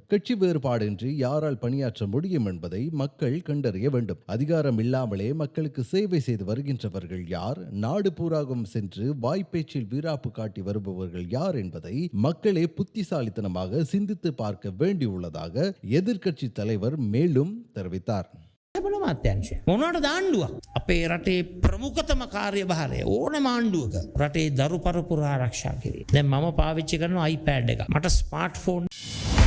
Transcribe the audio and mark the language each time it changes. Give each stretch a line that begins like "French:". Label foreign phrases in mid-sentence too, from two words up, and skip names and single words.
Tamil: கட்சி வேறுபாடின்றி யாரால் பணியாற்ற முடியும் என்பதை மக்கள் கண்டறிய வேண்டும். அதிகாரம் இல்லாமலே மக்களுக்கு சேவை செய்து வருகின்றவர்கள் யார், நாடு பூராகவும் சென்று வாய்ப்பேச்சில் வீராப்பு காட்டி வருபவர்கள் யார் என்பதை மக்களே புத்திசாலித்தனமாக சிந்தித்து பார்க்க வேண்டியுள்ளதாக எதிர்க்கட்சி தலைவர் மேலும் தெரிவித்தார்.
Sinhala: මාත්‍යංශය මොනවට දාණ්ඩුවක් අපේ රටේ ප්‍රමුඛතම කාර්යභාරය ඕනම ආණ්ඩුවක රටේ දරු පරපුර ආරක්ෂා කිරීම. දැන් මම පාවිච්චි කරන iPad එක. මට ස්මාර්ට්ෆෝන්